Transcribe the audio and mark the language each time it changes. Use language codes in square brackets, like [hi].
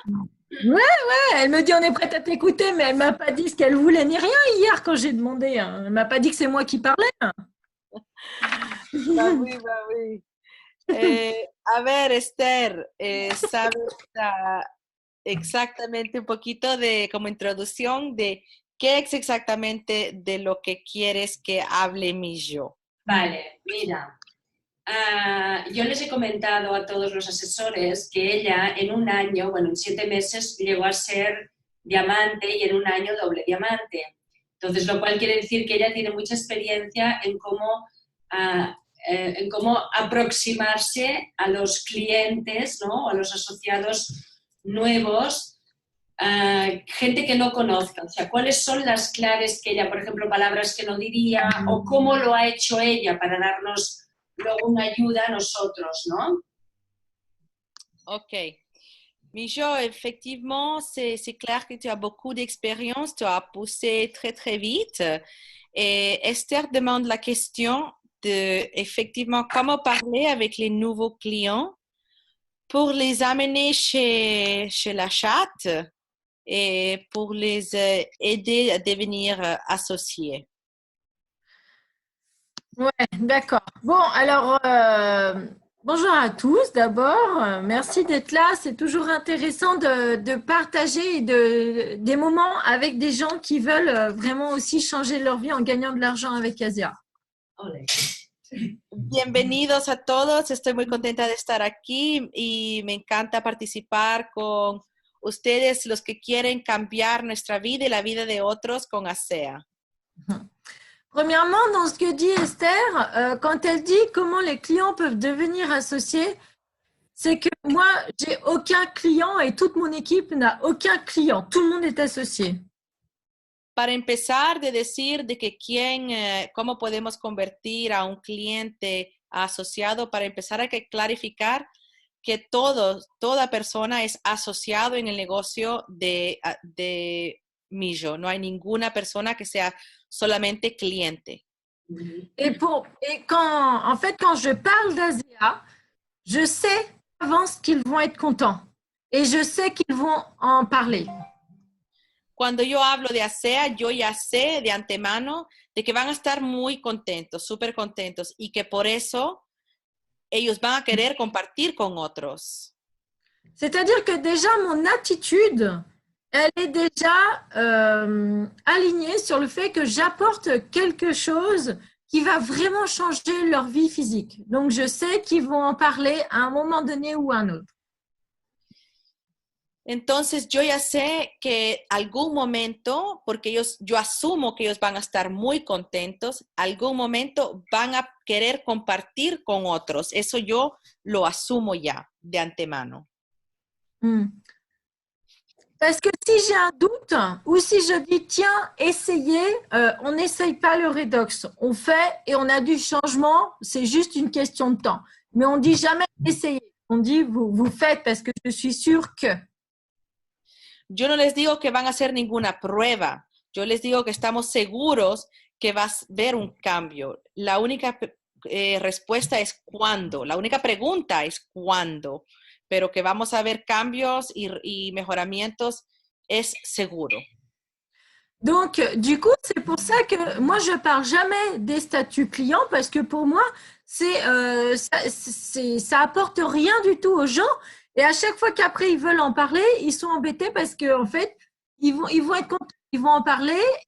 [fr] Ouais, elle me dit on est prête à t'écouter, mais elle m'a pas dit ce qu'elle voulait ni rien hier quand j'ai demandé, hein. Elle m'a pas dit que c'est moi qui parlais. Va oui. [es] A ver, Esther, ¿sabes exactamente un poquito de como introducción de qué es exactamente de lo que quieres que hable mi yo? Vale, mira, yo les he comentado a todos los asesores que ella en un año, bueno, en 7 meses llegó a ser diamante y en un año doble diamante. Entonces, lo cual quiere decir que ella tiene mucha experiencia en cómo aproximarse a los clientes, ¿no? A los asociados nuevos, gente que no conozca, o sea, cuáles son las claves que ella, por ejemplo, palabras que no diría o cómo lo ha hecho ella para darnos luego una ayuda a nosotros, ¿no? Ok. [fr] Mijo, effectivement, c'est clair que tu as beaucoup d'expérience, tu as poussé très, très vite. Et Esther demande la question de, effectivement, comment parler avec les nouveaux clients pour les amener chez la chatte et pour les aider à devenir associés. Ouais, d'accord. Bon, alors, bonjour à tous d'abord. Merci d'être là. C'est toujours intéressant de partager des moments avec des gens qui veulent vraiment aussi changer leur vie en gagnant de l'argent avec Asia. [es] Ole. Bienvenidos a todos, estoy muy contenta de estar aquí y me encanta participar con ustedes, los que quieren cambiar nuestra vida y la vida de otros con ASEA. [fr] Premièrement, dans ce que dit Esther, quand elle dit comment les clients peuvent devenir associés, c'est que moi, j'ai aucun client et toute mon équipe n'a aucun client. Tout le monde est associé. [es] Para empezar, de decir de que cómo podemos convertir a un cliente asociado, para empezar hay que clarificar que toda persona es asociado en el negocio de Mijo. No hay ninguna persona que sea solamente cliente. [fr] Et quand je parle d'Asia, je sais d'avance qu'ils vont être contents et je sais qu'ils vont en parler. [es] Cuando yo hablo de ASEA, yo ya sé de antemano de que van a estar muy contentos, súper contentos, y que por eso ellos van a querer compartir con otros. [fr] C'est-à-dire que déjà, mon attitude, elle est déjà alignée sur le fait que j'apporte quelque chose qui va vraiment changer leur vie physique. Donc, je sais qu'ils vont en parler à un moment donné ou à un autre. [es] Entonces yo ya sé que algún momento, porque yo asumo que ellos van a estar muy contentos, algún momento van a querer compartir con otros. Eso yo lo asumo ya de antemano. [fr] Parce que si j'ai un doute ou si je dis tiens, essayez, on n'essaye pas le redox. On fait et on a du changement, c'est juste une question de temps. Mais on dit jamais essayez. On dit vous faites parce que je suis sûre que. [es] Yo no les digo que van a hacer ninguna prueba. Yo les digo que estamos seguros que va a haber un cambio. La única respuesta es cuándo. La única pregunta es cuándo. Pero que vamos a ver cambios y mejoramientos es seguro. [fr] Donc, du coup, c'est pour ça que moi, je parle jamais des statuts clients parce que pour moi, ça apporte rien du tout aux gens. Et à chaque fois qu'après, ils veulent en parler, ils sont embêtés parce qu'en fait, ils vont être contents, ils vont en parler.